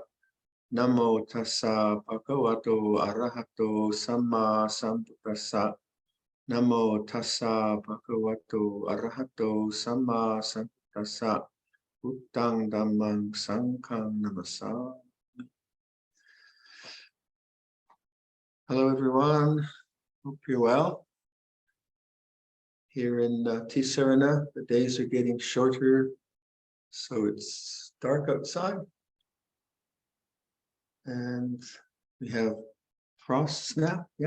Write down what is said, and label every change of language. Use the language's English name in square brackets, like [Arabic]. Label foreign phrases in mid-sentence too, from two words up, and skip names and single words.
[Pali] Namo tassa bhagavato arahato samma sambuddhassa. Namo tassa bhagavato arahato samma sambuddhassa. Buddhang dhammang sanghang namassa. [English] Hello everyone, hope you're well. Here in Tisarana, the days are getting shorter, so it's dark outside. And we have frosts now, yeah.